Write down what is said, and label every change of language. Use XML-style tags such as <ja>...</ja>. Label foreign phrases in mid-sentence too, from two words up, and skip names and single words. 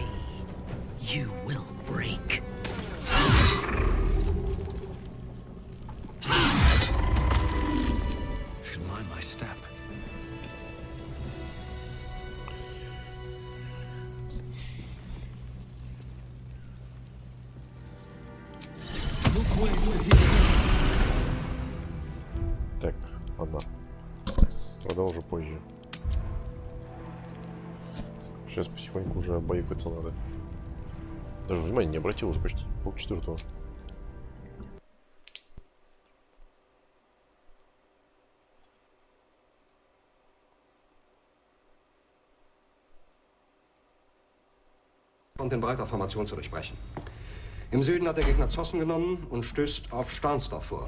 <en>You will break. Should mind my step.</en> <ru>Так, ладно. Продолжу позже. Сейчас потихоньку уже обоюкаться надо. Даже внимания не обратил, уже почти полчетвертого.</ru> <de>Und in breiter Formation zu durchbrechen. Im Süden hat der Gegner Zossen genommen und stößt auf Stahnsdorf vor.</de>